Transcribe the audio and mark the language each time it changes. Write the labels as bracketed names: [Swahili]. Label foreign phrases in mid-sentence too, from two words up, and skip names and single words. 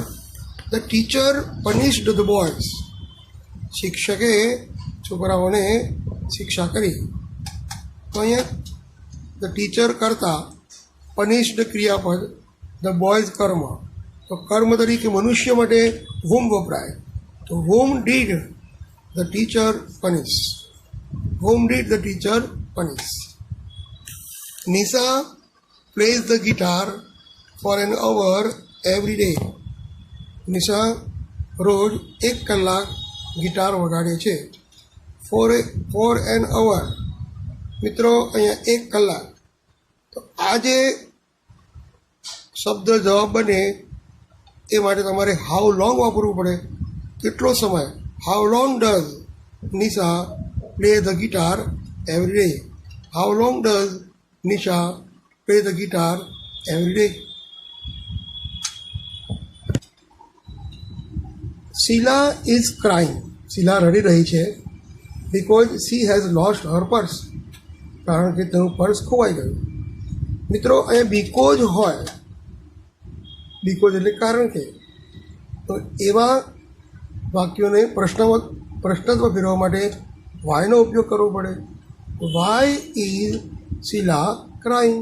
[English] The teacher punished the boys. [Gujarati] શિક્ષકે છોકરાઓને શિક્ષા કરી. તો અહીંયા [English] The teacher [Gujarati] કરતા પનિશ્ડ ક્રિયાપદ, [English] the boys [Gujarati] કર્મ. તો કર્મ તરીકે મનુષ્ય માટે whom વપરાય. તો [English] whom did the teacher punish? Whom did the teacher punish? Nisha plays the guitar for an hour every day. [Gujarati] નિશા રોજ 1 કલાક ગિટાર વગાડે છે. [English] For an hour. [Gujarati] મિત્રો અહીંયા 1 કલાક. તો આ જે શબ્દ જવાબ બને એ માટે તમારે [English] how long [Gujarati] વાપરવું પડે. કેટલો સમય? [English] How long does નિશા play the guitar every day? How long does Nisha play the guitar every day? Sheila is crying. Sheila [Gujarati] રડી રહી છે [English] because she has lost her purse. [Gujarati] કારણ કે તેનું પર્સ ખોવાઈ ગયું. મિત્રો અહીંયા બીકોઝ હોય, બીકોઝ એટલે કારણ કે. તો એવા વાક્યોને પ્રશ્નત્વ ફેરવવા માટે વાયનો ઉપયોગ કરવો પડે. [English] Why is Sheila crying?